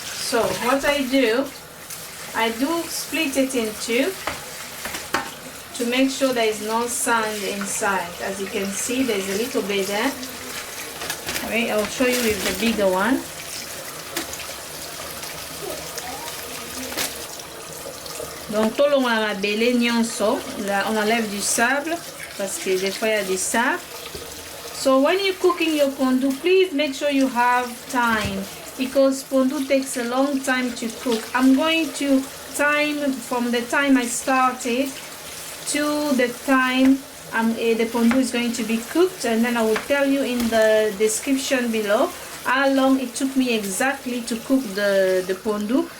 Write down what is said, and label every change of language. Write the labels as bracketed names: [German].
[English] So what I do split it in two to make sure there is no sand inside. As you can see, there's a little bit there. Wait, I'll show you with the bigger one. [French] Donc tout le long on a [Lingala] belé nyonso, [French] on enlève du sable parce que des fois il y a du sable. [English] So when you're cooking your pondu, please make sure you have time, because pondu takes a long time to cook. I'm going to time from the time I started to the time the pondu is going to be cooked, and then I will tell you in the description below how long it took me exactly to cook the pondu.